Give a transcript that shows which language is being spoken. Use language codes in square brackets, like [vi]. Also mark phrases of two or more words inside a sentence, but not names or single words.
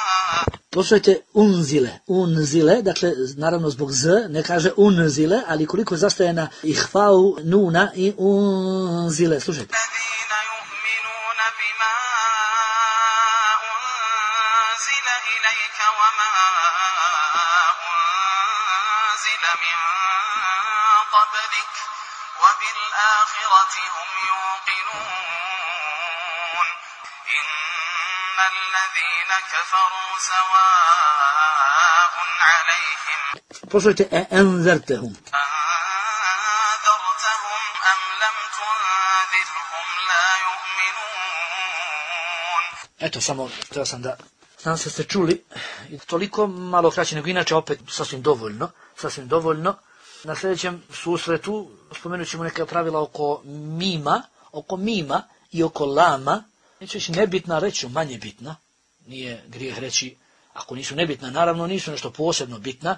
[bs] Poslušajte unzile, dakle, naravno zbog z, ne kaže unzile, ali koliko zastaje na ihfau nuna i unzile, slušajte. [ar] الذين يؤمنون بما أنزل إليك وما أنزل من قبلك وبالآخرة هم يوقنون إن الذين كفروا سواء عليهم [bs] Poslušajte, enzertehum. [ar] أنذرتهم أم لم تنذرهم لا يؤمنون. [bs] Eto, samo htio sam da znam se ste čuli, toliko malo kraće nego inače, opet sasvim dovoljno. Na sljedećem susretu spomenut ćemo neka pravila oko mima i oko lama. Neću reći nebitna, reću manje bitna. Nije grijeh reći, ako nisu nebitna, naravno nisu nešto posebno bitna.